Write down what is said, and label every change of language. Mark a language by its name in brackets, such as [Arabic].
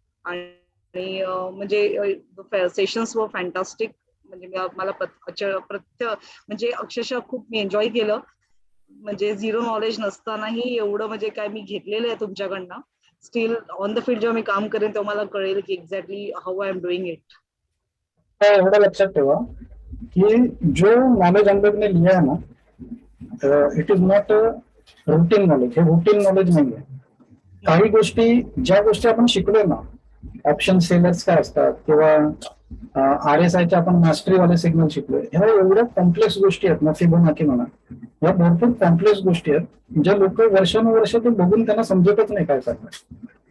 [Marathi] आणि म्हणजे सेशन्स वर फॅन्टास्टिक. म्हणजे मला म्हणजे अक्षरशः खूप मी एन्जॉय केलं. म्हणजे झिरो नॉलेज नसतानाही एवढं म्हणजे काय मी घेतलेलं आहे तुमच्याकडनं. [English] still on the field [Marathi] जेव्हा मी काम करेन तेव्हा मला कळेल की [English] Exactly how I am doing it. [Marathi] एवढं लक्षात ठेवा की [Hindi] जो नॉलेज हम लोग ने लिया है ना, [English] It is not routine knowledge. [Marathi] हे रुटीन नॉलेज नाही आहे. काही गोष्टी, ज्या गोष्टी आपण शिकलोय ना, ऑप्शन सेलर्स काय असतात किंवा RSIचे आपण मास्टरीवाले सिग्नल शिकलोय, ह्या एवढ्या कॉम्प्लेक्स गोष्टी आहेत ना, फिबोनाची म्हणा, ह्या भरपूर कॉम्प्लेक्स गोष्टी आहेत ज्या लोक वर्षानुवर्ष ते बघून त्यांना समजतच नाही काय करणार.